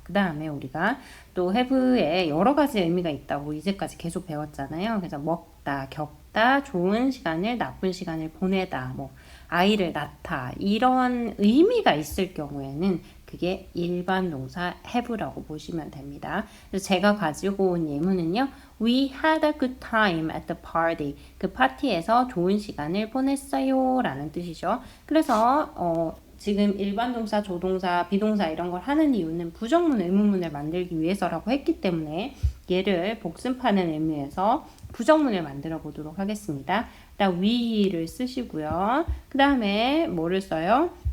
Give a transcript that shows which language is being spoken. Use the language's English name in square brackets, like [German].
[Korean] 그 다음에 우리가 또 have에 여러 가지 의미가 있다고 이제까지 계속 배웠잖아요. 그래서 먹다, 겪다, 좋은 시간을, 나쁜 시간을 보내다, 뭐 아이를 낳다, 이런 의미가 있을 경우에는 그게 일반 동사 have라고 보시면 됩니다. 그래서 제가 가지고 온 예문은요. [English] We had a good time at the party. [Korean] 그 파티에서 좋은 시간을 보냈어요 라는 뜻이죠. 그래서 지금 일반 동사, 조동사, 비동사 이런 걸 하는 이유는 부정문, 의문문을 만들기 위해서라고 했기 때문에 얘를 복습하는 의미에서 부정문을 만들어 보도록 하겠습니다. 일단 we를 쓰시고요. 그 다음에 뭐를 써요?